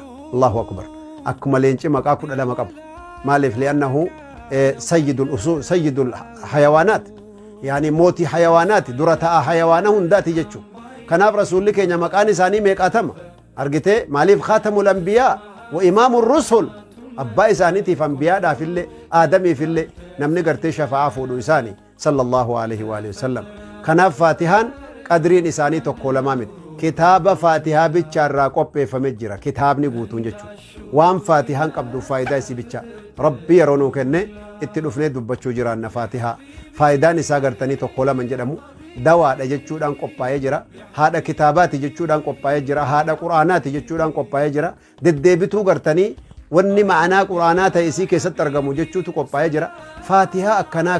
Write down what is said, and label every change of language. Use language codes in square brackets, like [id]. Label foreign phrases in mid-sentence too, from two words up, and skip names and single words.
[ar] الله أكبر [om] akkuma leenci maqaa 12 qabu maaliif [ar] لأنه سيد الأصول سيد الحيوانات [om] yani mootii hayawaanaati dura ta'a hayawaana hundaati jechuu kanaaf rasuulli keenya maqaan isaanii meeqaatama argitee maaliif [ar] خاتم الأنبياء وإمام الرسل [om] abbaa isaaniitiif anbiyaadhaafillee aadamiifillee namni gartee shafa'aa fuudhu isaanii [ar] صلى الله عليه وعلى آله وسلم [om] kanaaf faatihaan qadriin isaanii tokko lamaa miti kitaaba faatihaa bicha irraa qopheeffame jira kitaabni guutuun jechuudha waan faatihaan qabdu faayidaa isii bicha rabbi yeroo nuu kenne itti dhufnee dubbachuu jiraanna faatihaa faayidaan isaa gartanii tokko lama jedhamu dawaadha jechuudhaan qophaa'ee jira haadha kitaabaati jechuudhaan qophaa'ee jira haadha quraanaati jechuudhaan qophaa'ee jira deddeebituu gartanii wanni ma'anaa quraanaa ta'e isii keessatti argamu jechuutu qophaa'ee jira faatihaa akkanaa